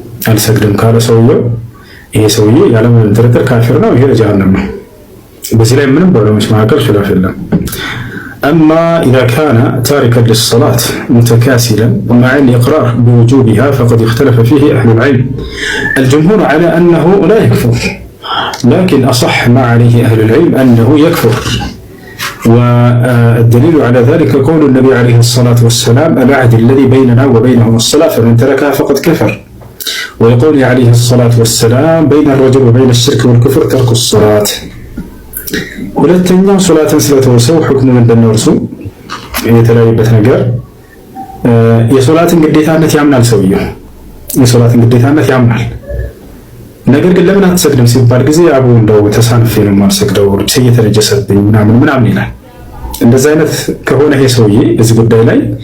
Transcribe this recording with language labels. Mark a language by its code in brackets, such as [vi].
[am] አልሰግድም ካለ ሰውየው ይሄ ሰውዬ ያለምንም ጥርጥር ካፊር ነው፣ ይሄ ጀሃነም ነው። በዚህ ላይ ምንም በዑለሞች መካከል ኺላፍ የለም። [ar] أما إذا كان تاركا للصلاة متكاسلا مع الإقرار بوجوبها فقد اختلف فيه أهل العلم. الجمهور على أنه لا يكفر، لكن أصح ما عليه أهل العلم أنه يكفر، والدليل على ذلك قول النبي عليه الصلاة والسلام العهد الذي بيننا وبينهم الصلاة فمن تركها فقد كفر، ويقول عليه الصلاة والسلام بين الرجل وبين الشرك والكفر ترك الصلاة. [am] ሁለተኛው ሶላትን ስለተወሰው ሁክሙ ምንድነው? እርሱ የተለያየበት ነገር የሶላትን ግዴታነት ያምናል ሰውየው የሶላትን ግዴታነት ያምናል። ነገር ግን ለምን አትሰግድም ሲባል ጊዜ አቡ እንደው ተሳንፌ ነው የማልሰግደው እየተነጀሰብኝ ምናምን ይላል። እንደዚህ አይነት ከሆነ ይሄ ሰውዬ እዚህ ጉዳይ ላይ